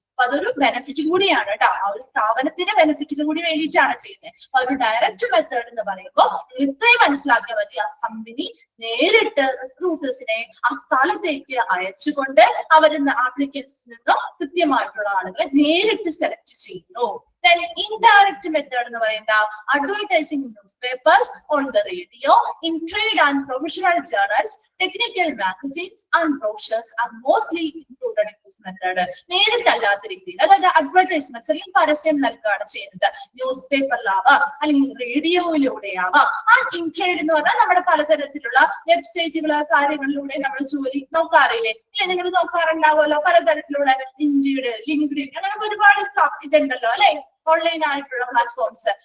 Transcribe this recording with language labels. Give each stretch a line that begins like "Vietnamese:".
Malayalam: അപ്പൊ അതൊരു ബെനിഫിറ്റ് കൂടിയാണ് കേട്ടോ, ആ ഒരു സ്ഥാപനത്തിന്റെ ബെനിഫിറ്റിന് കൂടി വേണ്ടിയിട്ടാണ് ചെയ്യുന്നത്. അപ്പൊ ഒരു ഡയറക്റ്റ് മെത്തേഡ് എന്ന് പറയുമ്പോൾ ഇത്രയും മനസ്സിലാക്കിയാൽ മതി. ആ കമ്പനി നേരിട്ട് റിക്രൂട്ടേഴ്സിനെ ആ സ്ഥലത്തേക്ക് അയച്ചുകൊണ്ട് അവരുന്ന ആപ്ലിക്കൻസിൽ നിന്നും കൃത്യമായിട്ടുള്ള ആളുകളെ നേരിട്ട് സെലക്ട് ചെയ്യുന്നു.
English: Then indirect method
Malayalam: എന്ന് പറയുന്നത്
English: advertising in newspapers, on the radio, in trade and professional journals, technical magazines and brochures are mostly included in this method.
Malayalam: നേരിട്ടല്ലാത്ത രീതിയിൽ, അതായത് അഡ്വർടൈസ്മെന്റ്സ് അല്ലെങ്കിൽ പരസ്യം നൽകുകയാണ് ചെയ്യുന്നത്. ന്യൂസ് പേപ്പറിലാവാം അല്ലെങ്കിൽ റേഡിയോയിലൂടെയാവാം. ആ ഇൻട്രേഡ് എന്ന് പറഞ്ഞാൽ നമ്മുടെ പലതരത്തിലുള്ള വെബ്സൈറ്റുകള് കാര്യങ്ങളിലൂടെ നമ്മൾ ജോലി നോക്കാറില്ലേ? ഇല്ല, നിങ്ങൾ നോക്കാറുണ്ടാവുമല്ലോ പലതരത്തിലുള്ള ഇൻഡീഡ്, ലിങ്ക്ഡിൻ, അങ്ങനെ ഒരുപാട് ഇതുണ്ടല്ലോ അല്ലെ, ഓൺലൈൻ ആയിട്ടുള്ള പ്ലാറ്റ്ഫോംസ്.